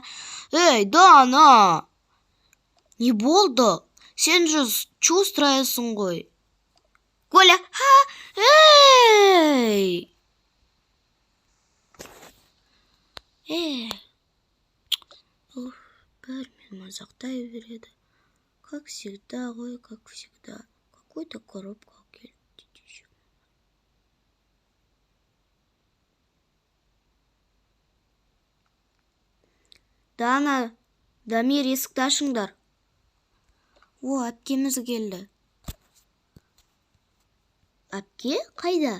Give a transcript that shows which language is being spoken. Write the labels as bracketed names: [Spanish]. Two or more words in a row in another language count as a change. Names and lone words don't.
[Kazakh] Ей, Дана! Не болды? Сен же чувствуесің ғой. Коля, ха, ей! Бәрімен мазақтай береді. [Russian] Как всегда ғой, как всегда. Какой-то коробка [Kazakh] келді. Дана, Дамир, есікті ашыңдар. О, әпкеміз келді. Әпке, қайда?